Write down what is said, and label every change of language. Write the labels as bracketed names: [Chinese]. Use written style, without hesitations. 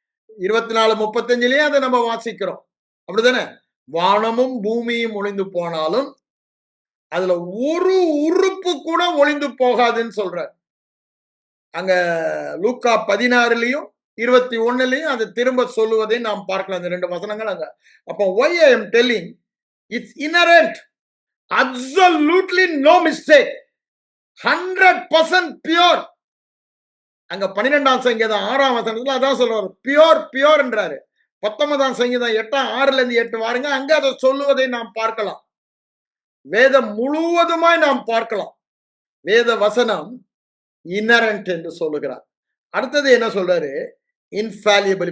[Tamil] 24:35 அதை நம்ம வாசிக்கிறோம், அப்படிதானே? வானமும் பூமியும் ஒளிந்து போனாலும் அதுல ஒரு உறுப்பு கூட ஒளிந்து போகாதுன்னு சொல்றார். அங்க லூக்கா 16:21 அதை திரும்ப சொல்லுவதை நாம் பார்க்கலாம், அந்த 2 வசனங்கள் அங்க. அப்போ [English] why I am telling, it's inherent, absolutely no mistake, 100% pure. [Tamil] அங்க 12ஆம் சங்கீதம் 6ஆம் வசனத்துல அதான் சொல்றாரு, பியோர் பியோர் என்றாரு. 19ஆம் சங்கீதம் 8:6-8 வாருங்க. அங்க அதை சொல்லுவதை நாம் பார்க்கலாம். வேதம் முழுவதுமாய் நாம் பார்க்கலாம். வேத வசனம் இன்னரண்ட் என்று சொல்லுகிறார். அடுத்தது என்ன சொல்றாரு? இன்ஃபாலியபிள்.